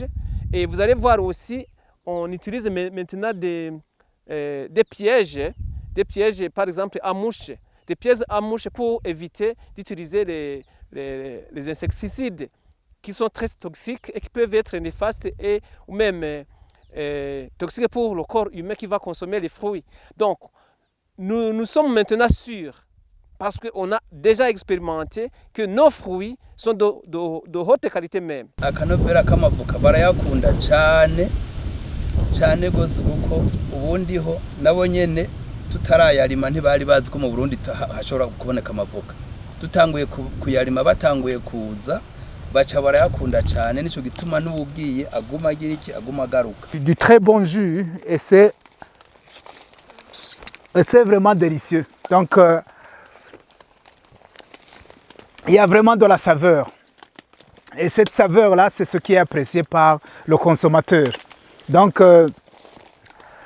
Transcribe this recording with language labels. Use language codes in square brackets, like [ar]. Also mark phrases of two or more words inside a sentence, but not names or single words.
[fr] Et vous allez voir aussi, on utilise maintenant des pièges, par exemple à mouches, des pièges à mouches pour éviter d'utiliser les insecticides qui sont très toxiques et qui peuvent être néfastes ou même toxiques pour le corps humain qui va consommer les fruits. Donc, nous sommes maintenant sûrs, parce qu'on a déjà expérimenté, que nos fruits sont de haute qualité même. [rn] Akanovera k'amavoka barayakunda cyane cyane gose kuko ubundi ho nabo nyene tutarayarima ntibari bazi ko mu Burundi hashobora kuboneka amavoka. Dutanguye kuyarima batanguye kuza bacha barayakunda cyane nico gituma n'ubugiye aguma agira iki aguma agaruka. [fr] Du très bon jus et c'est vraiment délicieux. Donc il y a vraiment de la saveur. Et cette saveur-là, c'est ce qui est apprécié par le consommateur.